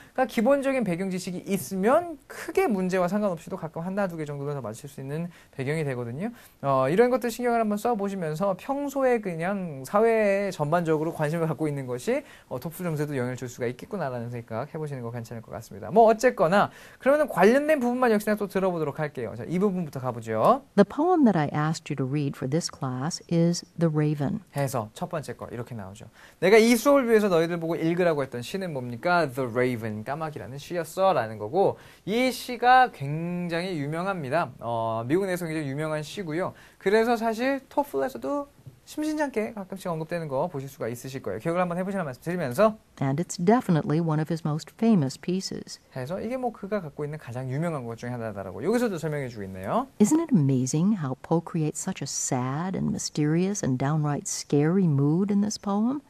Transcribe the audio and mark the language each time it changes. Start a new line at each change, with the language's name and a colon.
Korean: 그러니까 기본적인 배경 지식이 있으면 크게 문제와 상관없이도 가끔 하나 두 개 정도는 더 맞출 수 있는 배경이 되거든요. 이런 것들 신경을 한번 써보시면서 평소에 그냥 사회에 전반적으로 관심을 갖고 있는 것이 토플 점수에도 영향을 줄 수가 있겠구나라는 생각 해보시는 거 괜찮을 것 같습니다. 뭐 어쨌거나 그러면 관련된 부분만 역시나 또 들어보도록 할게요. 자, 이 부분부터 가보죠.
English: The poem that I asked you to read for this class is The Raven.
Korean: 해서 첫 번째 거 이렇게 나오죠. 내가 이 수업을 위해서 너희들 보고 읽으라고 했던 시는 뭡니까? The Raven, 까마귀라는 시였어 라는 거고 이 시가 굉장히 유명합니다. 미국 내에서 굉장히 유명한 시고요. 그래서 사실 토플에서도 심심찮게 가끔씩 언급되는 거 보실 수가 있으실 거예요. 기억을 한번 해보시라는 말씀 드리면서
English: And it's definitely one of his most famous pieces.
Korean: 해서 이게 뭐 그가 갖고 있는 가장 유명한 것 중에 하나다라고 여기서도 설명해 주고 있네요.
English: Isn't it amazing how Poe creates such a sad and mysterious and downright scary mood in this poem?